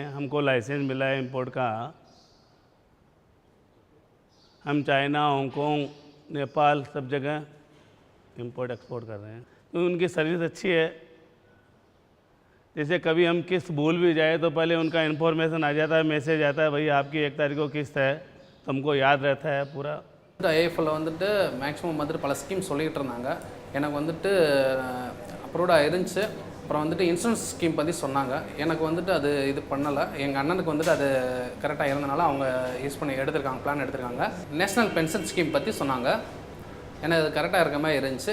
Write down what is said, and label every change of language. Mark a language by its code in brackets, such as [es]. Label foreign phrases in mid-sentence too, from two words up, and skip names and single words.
[hi] हमको लाइसेंस मिला है इंपोर्ट का। हम चाइना, हांगकांग, नेपाल सब जगह [en] import export [hi] कर रहे हैं, तो उनकी सर्विस अच्छी है। जैसे कभी हम किस्त भूल भी जाए तो पहले उनका इन्फॉर्मेशन आ जाता है, मैसेज आता है, भाई आपकी 1 तारीख को किस्त है, तो हमको याद रहता है पूरा। [ta] IIFL வந்துட்டு மேக்ஸிமம் வந்துட்டு பல ஸ்கீம் சொல்லிகிட்டு இருந்தாங்க, எனக்கு வந்துட்டு அப்ரூவ்டாக இருந்துச்சு. அப்புறம் வந்துட்டு [en] insurance scheme [ta] பற்றி சொன்னாங்க, எனக்கு வந்துட்டு அது இது பண்ணலை. எங்கள் அண்ணனுக்கு வந்துட்டு அது கரெக்டாக இருந்தனால அவங்க யூஸ் பண்ணி எடுத்திருக்காங்க, பிளான் எடுத்திருக்காங்க. நேஷ்னல் பென்ஷன் ஸ்கீம் பற்றி சொன்னாங்க, எனக்கு அது கரெக்டாக இருக்க மாதிரி இருந்துச்சு.